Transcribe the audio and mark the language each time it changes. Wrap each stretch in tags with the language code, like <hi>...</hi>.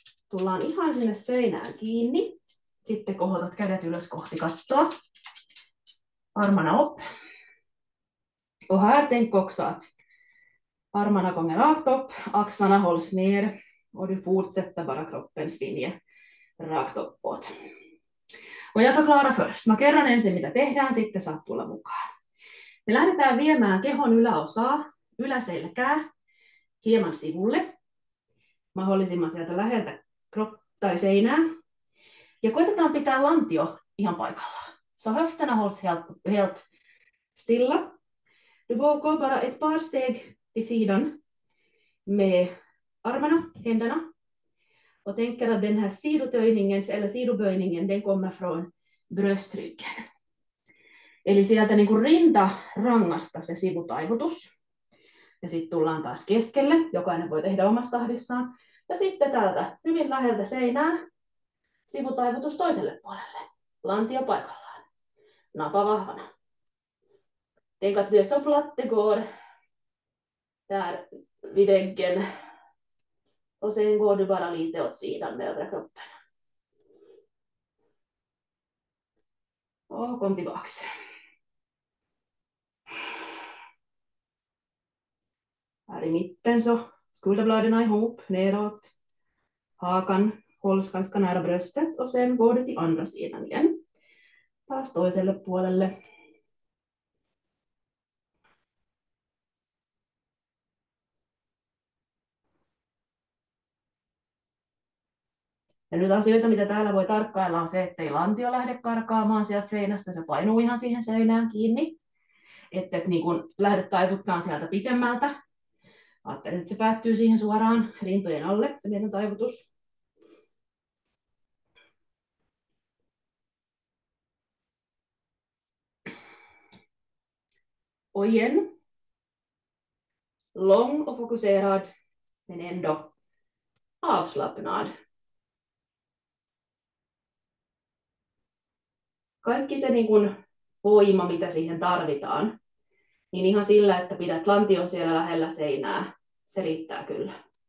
<fi>Tullaan ihan sinne seinään kiinni. Sitten kohotat kädet ylös kohti kattoa.</fi> <sv>Armarna upp. Och här tänk också att armarna kommer rakt upp, axlarna hålls ner och du fortsätter bara kroppens linje rakt uppåt. Och jag förklarar först.</sv> <fi>Mä kerron ensin mitä tehdään, sitten saat tulla mukaan. Me lähdetään viemään kehon yläosaa, yläselkää, hieman sivulle, mahdollisimman sieltä läheltä tai seinää. Ja koitetaan pitää lantio ihan paikallaan.</fi> <sv>Så höfterna hålls helt stilla. Du går bara ett par steg till sidan med armarna, händerna. Och tänker att den här sidotöjningen eller sidoböjningen den kommer från bröstryggen.</sv> <fi>Eli sieltä niin kuin rintarangasta se sivutaivutus. Ja sitten tullaan taas keskelle. Jokainen voi tehdä omassa tahdissaan. Ja sitten täältä hyvin läheltä seinää sivutaivutus toiselle puolelle. Lantio paikallaan. Napa vahvana.</fi> <sv>Tänk att det är så platt det går där vid väggen. Och sen går du bara lite åt sidan med övre kroppen. Och kom tillbaks. Här i mitten så skulderbladen ihop, neråt. Hakan hålls ganska nära bröstet och sen går du till andra sidan igen.</sv> <fi>Taas toiselle puolelle. Ja nyt asioita, mitä täällä voi tarkkailla, on se, ettei lantio lähde karkaamaan sieltä seinästä. Se painuu ihan siihen seinään kiinni. Että niin kun lähdet taivuttaan sieltä pitemmältä. Ajattelin, että se päättyy siihen suoraan rintojen alle, se meidän taivutus.</fi> <sv>Och igen. Lång och fokuserad, men ändå avslappnad.</sv> <fi>Kaikki se niin kun voima, mitä siihen tarvitaan, niin ihan sillä, että pidät lantion siellä lähellä seinää, se riittää kyllä.</fi>